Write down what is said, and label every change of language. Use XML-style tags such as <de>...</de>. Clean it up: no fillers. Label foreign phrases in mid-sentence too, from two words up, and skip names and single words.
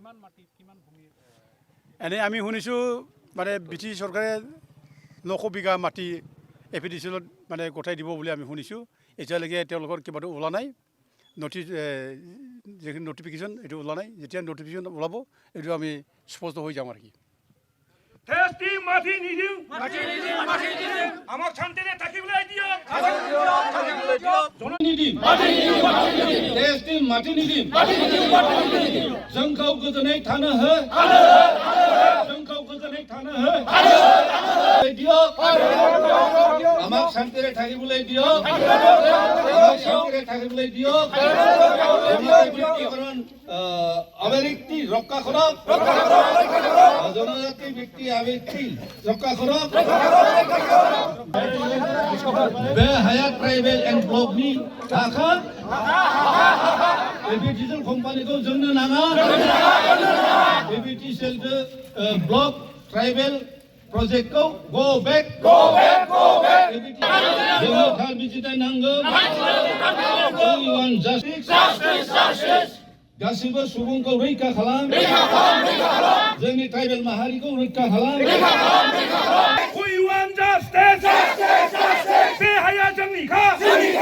<as>এনে আমি শুনিছোঁ মানে ব্ৰিটিছ চৰকাৰে 900 বিঘা মাটি এফিডিচিয়েলত মানে গতাই দিব বুলি আমি শুনিছোঁ এতিয়ালৈকে তেওঁলোকৰ কিবাটো ওলা নাই যিখিনি নটিফিকেশ্যন এইটো ওলা নাই যেতিয়া নটিফিকেশ্যন ওলাব এইটো আমি স্পষ্ট হৈ যাম আৰু কি আমাক শান্তিৰে থাকিবলৈ দিয়ক</as> <brx>माटी निदिम जोंखौ गोजोनै थानो हो जोंखौ गोजोनै थानो हो</brx> <as>दियक আমাক শান্তিৰে থাকিবলৈ দিয়ক আমাক শান্তিৰে থাকিবলৈ দিয়ক আমাৰ ব্যক্তিকৰণ আবেগিক ৰক্ষা কৰক জনজাতি ব্যক্তি আবেগিক ৰক্ষা কৰক</as> <brx>বেহায়াত</brx> <en>tribal and</en> <brx>ব্লকনি थाखा एफिडिसिएल कम्पानीखौ जोंनो नाङा एफिडिसिएल ब्लक ट्राइबेल प्रोजेक्टखौ</brx> <en>go back</en> <brx>जोंनो थार बिजिरनाय नांगौ</brx> <en>we want justice</en> <brx>गासिबो सुबुंखौ रैखा खालाम जोंनि ट्राइबेल माहारिखौ रैखा खालाम</brx> <en>we want justice</en> <brx>बे हाया जोंनिखा</brx>